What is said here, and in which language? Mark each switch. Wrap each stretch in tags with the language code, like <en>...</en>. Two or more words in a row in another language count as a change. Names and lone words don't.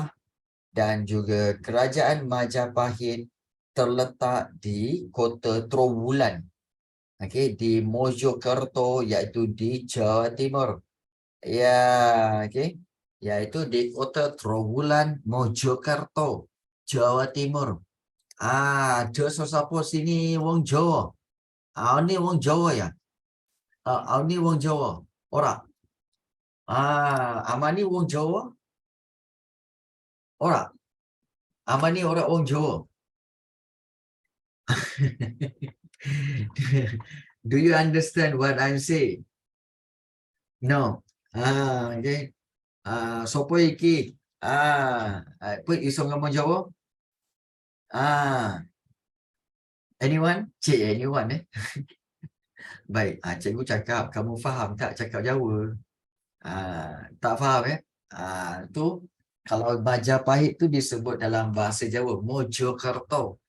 <ms>Dan juga kerajaan Majapahit terletak di Kota Trowulan. Di Mojokerto, iaitu di Jawa Timur. Iaitu di Kota Trowulan, Mojokerto, Jawa Timur. Ada siapa sini wong Jawa? Ini wong Jawa ya? Ini wong Jawa. Ora.</ms> <jv>Amani wong Jawa? Ora. Amani ora wong Jawa.</jv> <en>Do you understand what I'm saying? No.</en> <jv>Sopo iki? Apa iso ngomong Jawa?</jv> <en>Anyone?</en> <ms>Cik, anyone Baik, cikgu cakap, kamu faham tak cakap Jawa? Tak faham tu kalau Majapahit tu disebut dalam bahasa Jawa Mojokerto.</ms>